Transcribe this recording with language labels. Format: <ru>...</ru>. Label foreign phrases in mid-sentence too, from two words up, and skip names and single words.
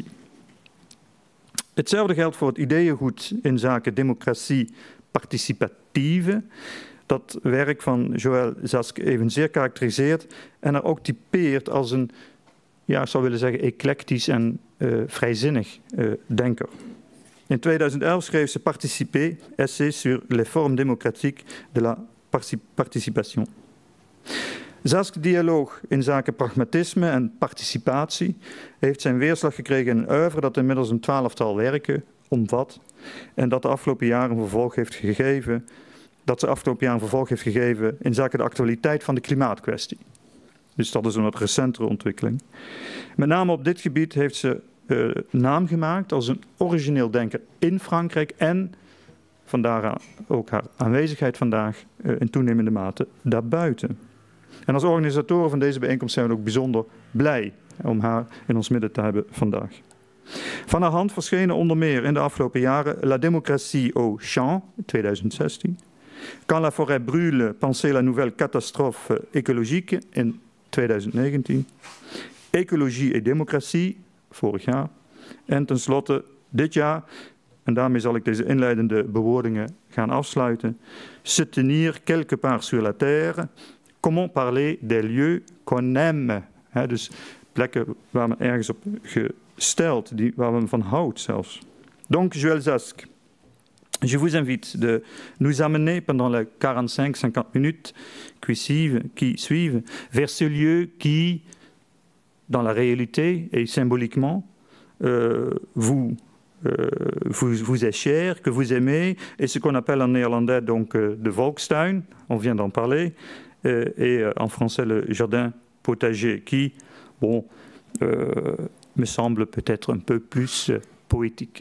<nl>Hetzelfde geldt voor het ideeëngoed in zaken</nl> <fr>democratie participatieve,</fr> <nl>dat werk van Joël Zask evenzeer karakteriseert en er ook typeert als een, ja, ik zou willen zeggen, eclectisch en vrijzinnig denker. In 2011 schreef ze Participer, essai sur les formes démocratiques de la participation. Zask's dialoog in zaken pragmatisme en participatie heeft zijn weerslag gekregen in een oeuvre dat inmiddels een 12-tal werken omvat en dat de afgelopen jaren een vervolg heeft gegeven dat ze afgelopen jaar een vervolg heeft gegeven in zaken de actualiteit van de klimaatkwestie. Dus dat is een wat recentere ontwikkeling. Met name op dit gebied heeft ze naam gemaakt als een origineel denker in Frankrijk en vandaar ook haar aanwezigheid vandaag in toenemende mate daarbuiten. En als organisatoren van deze bijeenkomst zijn we ook bijzonder blij om haar in ons midden te hebben vandaag. Van haar hand verschenen onder meer in de afgelopen jaren La démocratie au champ, 2016. Quand la forêt brûle, penser la nouvelle catastrophe écologique in 2019. Ecologie et démocratie, vorig jaar. En tenslotte dit jaar, en daarmee zal ik deze inleidende bewoordingen gaan afsluiten. Se tenir quelque part sur la terre, comment parler des lieux qu'on aime. Dus plekken waar men ergens op gesteld, waar men van houdt zelfs.</nl> <fr>Donc, Joël Zask, je vous invite de nous amener pendant les 45-50 minutes qui suivent vers ce lieu qui, dans la réalité et symboliquement, vous est cher, que vous aimez, et ce qu'on appelle en néerlandais donc</fr> <nl>de Volkstuin,</nl> <fr>on vient d'en parler, et en français le jardin potager, qui, bon, me semble peut-être un peu plus poétique.</fr>